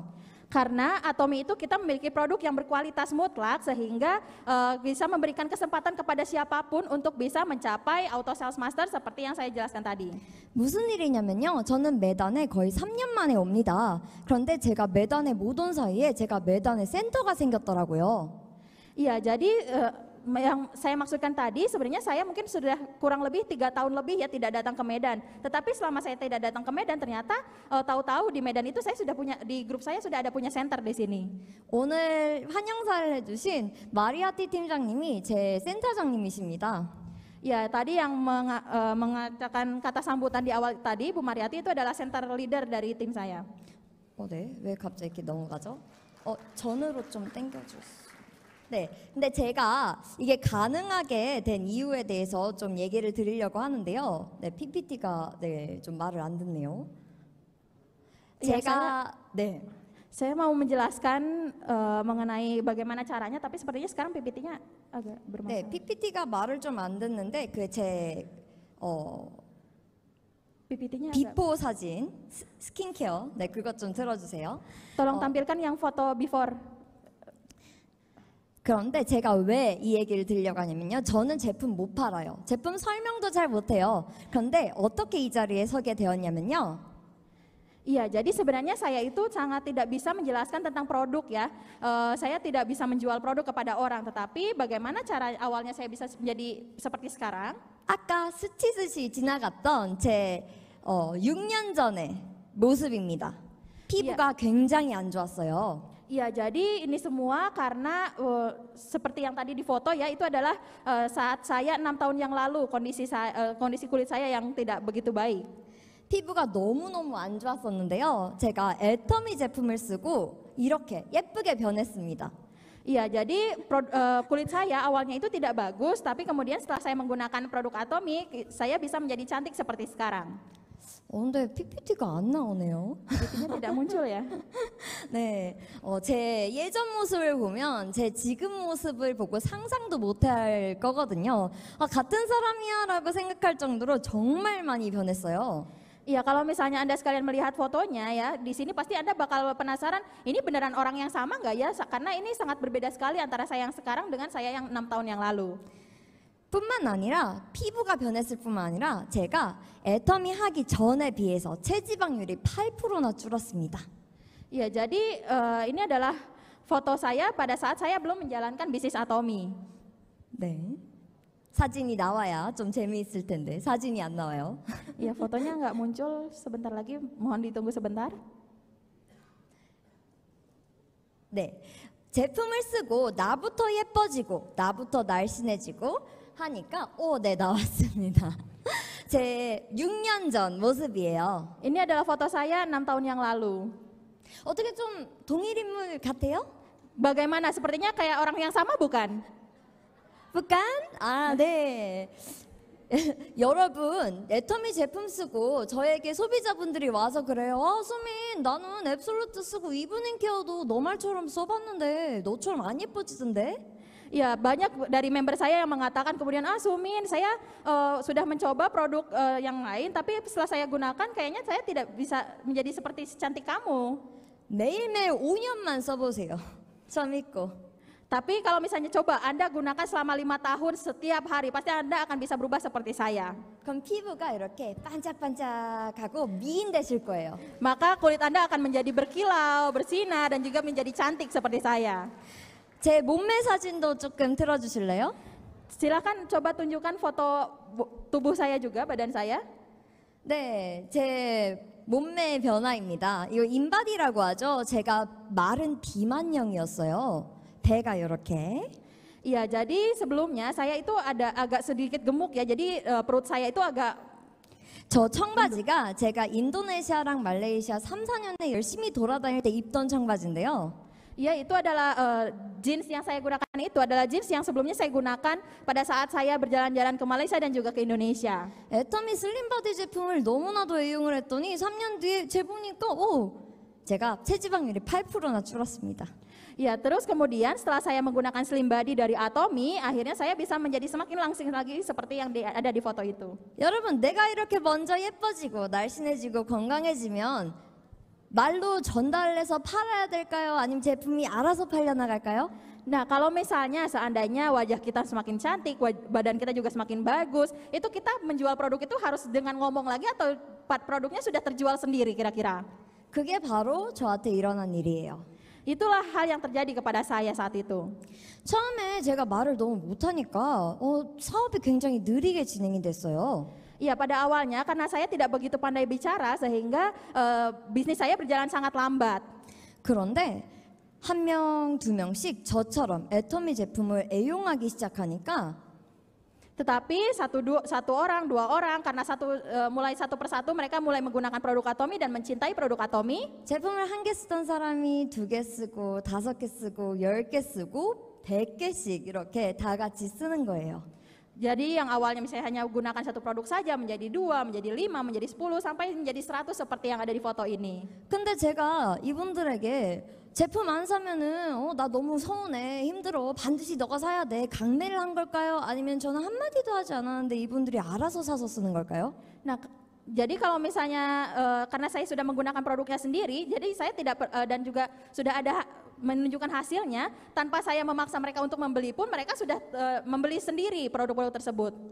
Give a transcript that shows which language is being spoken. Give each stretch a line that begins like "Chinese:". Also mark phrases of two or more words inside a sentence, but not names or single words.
Indonesian: Karena Atomi itu kita memiliki produk yang berkualitas mutlak sehingga bisa memberikan kesempatan kepada siapapun untuk bisa mencapai Auto Sales Master seperti yang saya jelaskan tadi.
Korean: 무슨 일이냐면요. 저는 매단에 거의 3년 만에 옵니다. 그런데 제가 매단에 못 온 사이에 제가 매단에 센터가 생겼더라고요.
Indonesian: Iya, jadi yang saya maksudkan tadi sebenarnya saya mungkin sudah kurang lebih 3 tahun lebih ya tidak datang ke Medan. Tetapi selama saya tidak datang ke Medan ternyata tahu-tahu di Medan itu saya sudah punya, di grup saya sudah ada punya center di sini.
Korean: 오늘 환영사를 해주신 마리아티 팀장님이 제 센터장님이십니다.
Indonesian: Ya, tadi yang mengatakan kata sambutan di awal tadi, Bu Mariati itu adalah
English: center leader
Indonesian: dari tim saya.
Korean: 네. 왜 갑자기 이렇게 넘어가죠? 전으로 좀 당겨주세요. 네, 근데 제가 이게 가능하게 된 이유에 대해서 좀 얘기를 드리려고 하는데요. 네, PPT가 좀 말을 안 듣네요. 네.
Indonesian: Saya mau menjelaskan mengenai bagaimana caranya, tapi sepertinya sekarang PPT-nya agak bermasalah.
Korean: 네, PPT가 말을 좀 안 듣는데
Indonesian: PPT-nya agak.
Korean: 비포 사진 스킨케어 네 그것 좀 틀어주세요.
Indonesian: Tolong tampilkan yang foto before.
Korean: 그런데 제가 왜 이 얘기를 드리려고 하냐면요. 저는 제품 못 팔아요. 제품 설명도 잘 못해요. 그런데 어떻게 이 자리에 서게 되었냐면요.
Indonesian: Iya, jadi sebenarnya saya itu sangat tidak bisa menjelaskan tentang produk ya. Saya tidak bisa menjual produk kepada orang, tetapi bagaimana cara awalnya saya bisa menjadi seperti sekarang?
Korean: 아까 스치듯이 지나갔던 제 6년 전의 모습입니다. 피부가 굉장히 안 좋았어요.
Indonesian: Iya, jadi ini semua karena seperti yang tadi di foto ya, itu adalah saat saya 6 tahun yang lalu kondisi kulit saya yang tidak begitu baik.
Korean: 피부가 너무너무 안 좋았었는데요. 제가 애터미 제품을 쓰고 이렇게 예쁘게 변했습니다.
Indonesian: Iya, jadi kulit saya awalnya itu tidak bagus, tapi kemudian setelah saya menggunakan produk Atomi, saya bisa menjadi cantik seperti sekarang.
Korean: 근데 PPT가 안 나오네요.
Indonesian: PPT-nya tidak muncul ya.
Korean: 네, 제 예전 모습을 보면 제 지금 모습을 보고 상상도 못할 거거든요. 같은 사람이야라고 생각할 정도로 정말 많이 변했어요.
Indonesian: Iya, kalau misalnya Anda sekalian melihat fotonya ya, di sini pasti Anda bakal penasaran, ini beneran orang yang sama nggak ya? Karena ini sangat berbeda sekali antara saya yang sekarang dengan saya yang 6 tahun yang lalu.
Korean: 뿐만 아니라 피부가 변했을 뿐만 아니라 제가 애터미 하기 전에 비해서 체지방률이 8%나 줄었습니다.
Indonesian: Iya, jadi ini adalah foto saya pada saat saya belum menjalankan bisnis Atomy.
Korean: 네. 사진이 나와야 좀 재미있을 텐데 사진이 안 나와요.
Indonesian: Ya, fotonya nggak muncul sebentar lagi, mohon ditunggu sebentar.
Korean: 네. 제품을 쓰고 나부터 예뻐지고 나부터 날씬해지고 하니까 네, 나왔습니다. 제 6년 전 모습이에요.
Indonesian: Ini adalah foto saya 6 tahun yang lalu.
Korean: 어떻게 좀 동일 인물 같아요?
Indonesian: Bagaimana? Sepertinya kayak orang yang sama bukan?
Korean: 부간? 아, 네. 여러분, 애터미 제품 쓰고 저에게 소비자분들이 와서 그래요. 수민, 나는 앱솔루트 쓰고 이브닝 케어도 너 말처럼 써봤는데 너처럼 안 예뻐지던데?
Indonesian: Ya, banyak dari member saya yang mengatakan kemudian, Sumin, saya sudah mencoba produk yang lain, tapi setelah saya gunakan kayaknya saya tidak bisa menjadi seperti secantik kamu.
Korean: 매일매일 5년만 써보세요. 저 믿고.
Indonesian: Tapi kalau misalnya coba Anda gunakan selama 5 tahun setiap hari, pasti Anda akan bisa berubah seperti saya.
Korean: 그럼 피부가 이렇게 반짝반짝하고 미인되실 거예요.
Indonesian: Maka kulit Anda akan menjadi berkilau, bersinar, dan juga menjadi cantik seperti saya.
Korean: 제 몸매 사진도 조금 틀어주실래요?
Indonesian: Silakan coba tunjukkan foto tubuh saya juga, badan saya.
Korean: 네, 제 몸매 변화입니다. 이거 인바디라고 하죠. 제가 마른 비만형이었어요. 배가 이렇게.
Indonesian: Iya, jadi sebelumnya saya itu ada agak sedikit gemuk ya, jadi perut saya itu agak.
Korean: 저 청바지가 제가 인도네시아랑 말레이시아 3, 4년에 열심히 돌아다닐 때 입던 청바지인데요.
Indonesian: Ya, itu adalah jeans yang saya gunakan, itu adalah jeans yang sebelumnya saya gunakan pada saat saya berjalan-jalan ke Malaysia dan juga ke Indonesia.
Korean: 애터미 슬림바디 제품을 너무나도 애용을 했더니 3년 뒤에 재보니까 제가 체지방률이 8%나 줄었습니다.
Indonesian: Ya, terus kemudian setelah saya menggunakan Slim Body dari Atomy, akhirnya saya bisa menjadi semakin langsing lagi seperti yang ada di foto itu.
Korean: 여러분, 내가 이렇게 먼저 예뻐지고 날씬해지고 건강해지면 말로 전달해서 팔아야 될까요? 아니면 제품이 알아서 팔려나갈까요?
Indonesian: Nah, kalau misalnya seandainya wajah kita semakin cantik, badan kita juga semakin bagus, itu kita menjual produk itu harus dengan ngomong lagi atau produknya sudah terjual sendiri kira-kira?
Korean: 그게 바로 저한테 일어난 일이에요.
Indonesian: Itulah hal yang terjadi kepada saya saat itu.
Korean: 처음에 제가 말을 너무 못하니까 사업이 굉장히 느리게 진행이 됐어요.
Indonesian: Iya, pada awalnya karena saya tidak begitu pandai bicara sehingga bisnis saya berjalan sangat lambat.
Korean: 그런데 한 명, 두 명씩 저처럼 애터미 제품을 애용하기 시작하니까
Indonesian: Tetapi satu orang, dua orang, karena mulai satu persatu mereka mulai menggunakan produk Atomy dan mencintai produk Atomy.
Korean: 제품을 한 개 쓰던 사람이 2개 쓰고 5개 쓰고 10개 쓰고 100개씩 이렇게 다 같이 쓰는 거예요.
Indonesian: Jadi yang awalnya misalnya hanya gunakan satu produk saja menjadi 2, menjadi 5, menjadi 10 sampai menjadi 100 seperti yang ada di foto ini.
Korean: 근데 제가 이분들에게 제품 안 사면은 나 너무 서운해, 힘들어, 반드시 너가 사야 돼, 강매를 한 걸까요? 아니면 저는 한마디도 하지 않았는데 이분들이 알아서 사서 쓰는 걸까요?
Indonesian: Nah, jadi kalau misalnya karena saya sudah menggunakan produknya sendiri, jadi saya tidak dan juga sudah ada menunjukkan hasilnya, tanpa saya memaksa mereka untuk membeli pun mereka sudah membeli sendiri produk-produk tersebut.